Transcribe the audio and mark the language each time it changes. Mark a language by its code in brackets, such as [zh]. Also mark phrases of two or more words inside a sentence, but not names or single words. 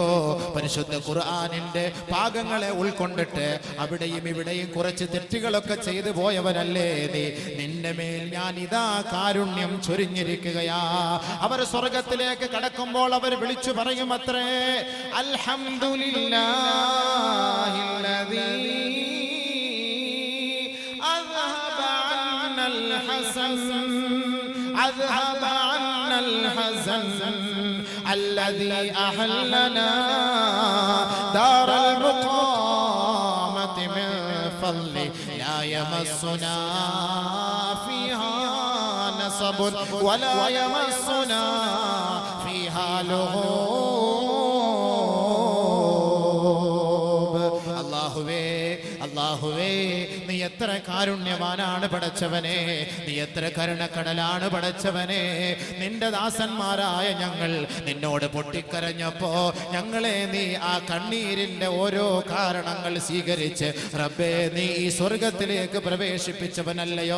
[ml] പരിശുദ്ധ ഖുർആനിന്റെ ഭാഗങ്ങളെ ഉൾക്കൊണ്ടിട്ട് അവിടെയും ഇവിടെയും കുറച്ച് തെറ്റുകളൊക്കെ ചെയ്തു പോയവനല്ലേ നീ, നിന്റെ മേൽ ഞാൻ ഇതാ കാരുണ്യം ചൊരിഞ്ഞിരിക്കുകയാ. അവർ സ്വർഗത്തിലേക്ക് കടക്കുമ്പോൾ അവർ വിളിച്ചു പറയും അത്രേ, [ar] الحمد لله الذي أذهب عنا الحزن الذي أحلنا دار المقامة من فضله لا يمسنا فيها نصب ولا يمسنا فيها لغوب. [ml] അല്ലാഹുവേ, നീ എത്ര കാരുണ്യവാനാണ് പടച്ചവനെ, നീ എത്ര കരുണക്കടലാണ് പടച്ചവനെ. നിന്റെ ദാസന്മാരായ ഞങ്ങൾ നിന്നോട് പൊട്ടിക്കരഞ്ഞപ്പോ ഞങ്ങളെ നീ ആ കണ്ണീരിന്റെ ഓരോ കാരണങ്ങൾ സ്വീകരിച്ച് റബ്ബേ നീ ഈ സ്വർഗത്തിലേക്ക് പ്രവേശിപ്പിച്ചവനല്ലയോ.